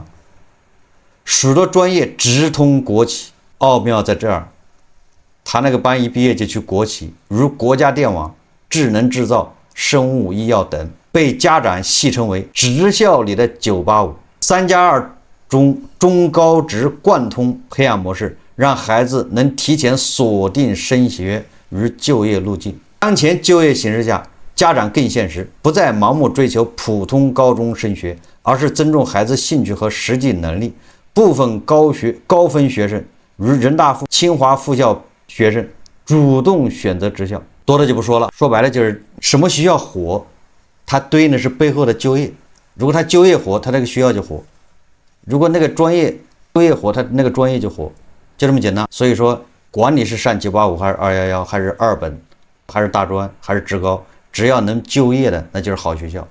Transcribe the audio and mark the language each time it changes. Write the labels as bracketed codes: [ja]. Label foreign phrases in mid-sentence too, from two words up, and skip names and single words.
[zh] 許多專業直通國企，奧妙在這兒，他那個班一畢業就去國企，如國家電網、智能製造、生物醫藥等，被家長戲稱為職校裡的985。3+2中高職貫通培養模式，讓孩子能提前鎖定升學與就業路徑。當前就業形勢下，家長更現實，不再盲目追求普通高中升學，而是尊重孩子興趣和實際能力。部分高分學生，如人大附、清华附校學生，主動選擇職校，多的就不說了。說白了就是什麼學校火，它對應的是背後的就業。如果他就業火，他那個學校就火；如果那個專業就業火，他那個专業就火，就這麼簡单。所以說，管你是上985還是211，還是二本，還是大專，還是職高，只要能就業的，那就是好學校。